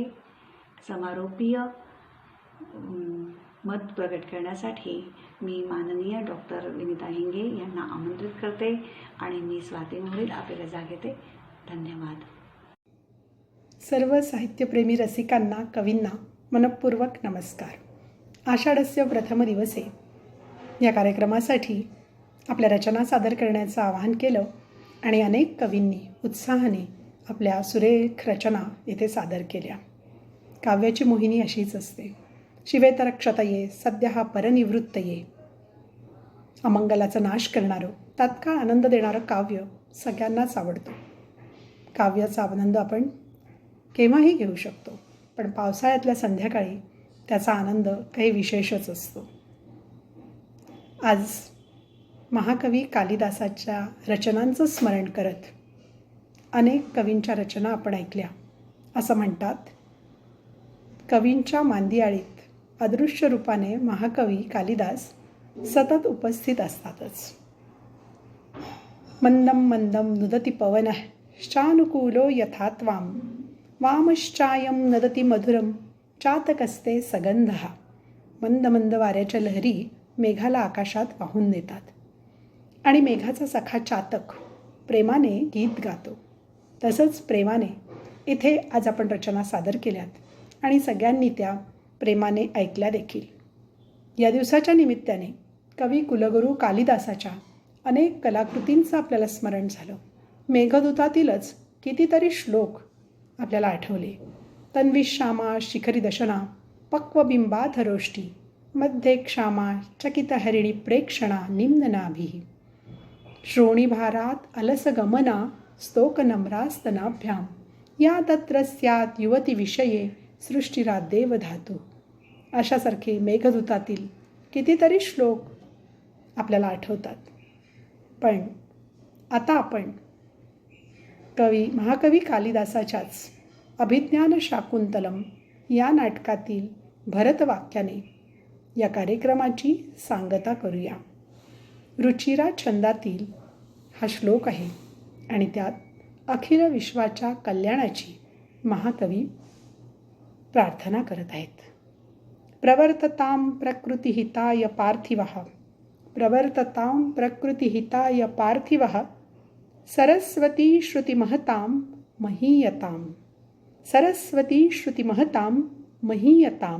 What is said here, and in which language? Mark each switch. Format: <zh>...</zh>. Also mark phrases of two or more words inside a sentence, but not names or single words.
<mr>समारोपीय मत प्रकट करण्यासाठी मी माननीय डॉक्टर विनिता हिंगे यांना आमंत्रित करते आणि मी स्वाती मोहोरीर आपली रजा घेते. धन्यवाद. सर्व साहित्यप्रेमी रसिकांना, कवींना मनपूर्वक नमस्कार. आषाढस्य प्रथम दिवसे या कार्यक्रमासाठी आपल्या रचना सादर करण्याचं आवाहन केलं आणि अनेक कवींनी उत्साहाने आपल्या सुरेख रचना येथे सादर केल्या. काव्याची मोहिनी अशीच असते.</mr> <sa>शिवेतरक्षतये सद्यः परनिवृत्तये.</sa> <mr>अमंगलाचा नाश करणारं, तात्काळ आनंद देणारं काव्य सगळ्यांनाच आवडतं. काव्याचा आनंद आपण केव्हाही घेऊ शकतो, पण पावसाळ्यातल्या संध्याकाळी त्याचा आनंद काही विशेषच असतो. आज महाकवी कालिदासाच्या रचनांचं स्मरण करत अनेक कवींच्या रचना आपण ऐकल्या. असं म्हणतात, कवींच्या मांदियाळीत अदृश्य रूपाने महाकवी कालिदास सतत उपस्थित असतातच.</mr> <sa>मंदम मंदम नुदती पवनः शानुकूलो यथा त्वां, वामश्चायं नदती मधुरम चातकस्ते सगंधः.</sa> <mr>मंद मंद वाऱ्याच्या लहरी मेघाला आकाशात वाहून नेतात आणि मेघाचा सखा चातक प्रेमाने गीत गातो. तसंच प्रेमाने इथे आज आपण रचना सादर केल्यात आणि सगळ्यांनी त्या प्रेमाने ऐकल्या देखील. या दिवसाच्या निमित्ताने कवी कुलगुरू कालिदासाच्या अनेक कलाकृतींचं आपल्याला स्मरण झालं. मेघदूतातीलच कितीतरी श्लोक आपल्याला आठवले.</mr> <sa>तन्वी श्यामा शिखरी दशना पक्वबिंबाधरोष्टी, मध्ये क्षामा चकितहरिणी प्रेक्षणा निम्ननाभिः. श्रोणीभारात अलसगमना स्तोकनम्रास्तनाभ्यां, या तत्र स्यात् युवतीविषये सृष्टिराद्देव धातू.</sa> <mr>अशासारखे मेघदूतातील कितीतरी श्लोक आपल्याला आठवतात. पण आता आपण महाकवी कालिदासाच्याच अभिज्ञान शाकुंतलम या नाटकातील भरतवाक्याने या कार्यक्रमाची सांगता करूया. रुचिरा छंदातील हा श्लोक आहे आणि त्यात अखिल विश्वाच्या कल्याणाची महाकवी प्रार्थना करत आहेत.</mr> <sa>प्रवर्ततां प्रकृतिहिताय पार्थिवः, प्रवर्ततां प्रकृतिहिताय पार्थिवः, सरस्वती श्रुतिमहतां महीयतां, सरस्वती श्रुतिमहतां महीयतां.</sa>